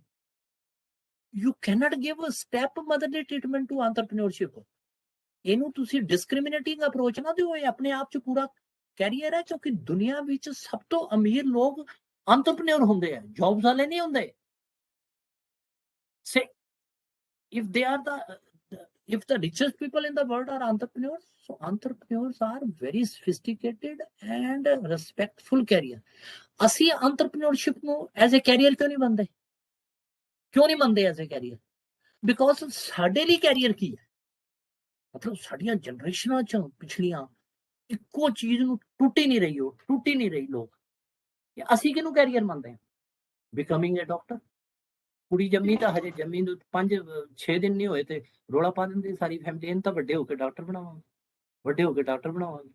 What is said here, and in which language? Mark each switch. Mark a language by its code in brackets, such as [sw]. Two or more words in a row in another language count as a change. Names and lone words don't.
[en] you can't give a step motherly treatment to entrepreneurship. [pa] ਇਹਨੂੰ ਤੁਸੀਂ [en] discriminating approach [pa] ਨਾ ਦਿਓ, ਇਹ ਆਪਣੇ ਆਪ 'ਚ ਪੂਰਾ ਕੈਰੀਅਰ ਹੈ, ਕਿਉਂਕਿ ਦੁਨੀਆ ਵਿੱਚ ਸਭ ਤੋਂ ਅਮੀਰ ਲੋਕ ਐਂਟਰਪ੍ਰੀਨਿਓਰ ਹੁੰਦੇ ਆ, ਜੌਬਸ ਵਾਲੇ ਨਹੀਂ ਹੁੰਦੇ। [en] ਸੇ if they are if the richest people in the world are entrepreneurs, so entrepreneurs are very sophisticated and respectful career. [pa] ਅਸੀਂ entrepreneurship ਨੂੰ [en] as a career [pa] ਕਿਉਂ ਨਹੀਂ ਮੰਨਦੇ, ਕਿਉਂ ਨਹੀਂ ਮੰਨਦੇ [en] as a career? [pa] Because ਸਾਡੇ ਲਈ career ਕੀ ਹੈ, ਮਤਲਬ ਸਾਡੀਆਂ ਜਨਰੇਸ਼ਨਾਂ 'ਚ ਪਿਛਲੀਆਂ ਇੱਕੋ ਚੀਜ਼ ਨੂੰ ਟੁੱਟ ਹੀ ਨਹੀਂ ਰਹੀ, ਉਹ ਟੁੱਟ ਹੀ ਨਹੀਂ ਰਹੀ ਲੋਕ। ਅਸੀਂ ਕਿਹਨੂੰ ਕੈਰੀਅਰ ਮੰਨਦੇ ਹਾਂ? [en] becoming a doctor. [pa] ਕੁੜੀ ਜੰਮੀ ਤਾਂ ਹਜੇ ਜੰਮੀ ਨੂੰ 5-6 ਦਿਨ ਨਹੀਂ ਹੋਏ ਤੇ ਰੋਲਾ ਪਾ ਦਿੰਦੀ ਸਾਰੀ ਫੈਮਿਲੀ, ਇਹਨੂੰ ਤਾਂ ਵੱਡੇ ਹੋ ਕੇ ਡਾਕਟਰ ਬਣਾਵਾਂਗੇ, ਵੱਡੇ ਹੋ ਕੇ ਡਾਕਟਰ ਬਣਾਵਾਂਗੇ।